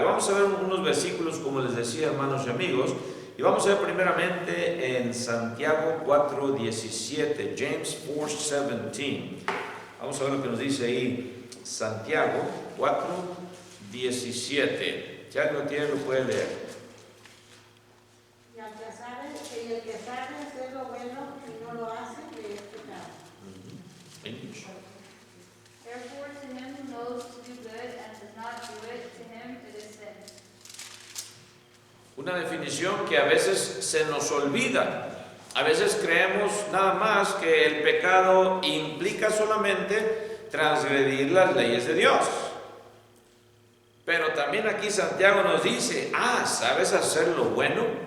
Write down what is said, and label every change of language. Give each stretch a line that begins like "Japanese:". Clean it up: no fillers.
Spanish: Y vamos a ver unos versículos, como les decía, hermanos y amigos, y vamos a ver primeramente en Santiago 4:17, James 4:17. Vamos a ver lo que nos dice ahí Santiago 4:17. Si alguien lo tiene, lo puede leer. Y el que sabe hacer lo bueno y no lo hace, le es pecado.
English: Therefore, to him who knows to do good and does not do it, to him it is sin.
Spanish: Una definición que a veces se nos olvida. A veces creemos nada más que el pecado implica solamente transgredir las leyes de Dios. Pero también aquí Santiago nos dice, ¿sabes hacer lo bueno?